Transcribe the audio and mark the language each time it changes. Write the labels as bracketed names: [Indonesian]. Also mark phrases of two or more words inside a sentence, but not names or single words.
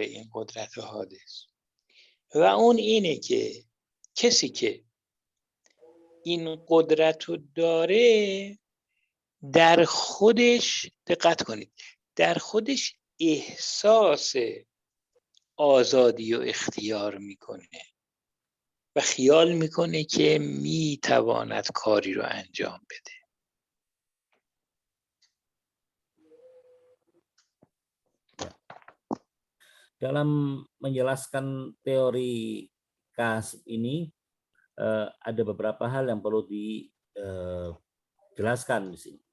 [Persian] این قدرت حادث، و اون اینه که کسی که این قدرت رو داره در خودش، دقت کنید، در خودش احساس آزادی و اختیار میکنه و خیال میکنه که میتواند کاری رو انجام بده. [Indonesian] Dalam menjelaskan teori kasb ini ada beberapa hal yang perlu dijelaskan di sini.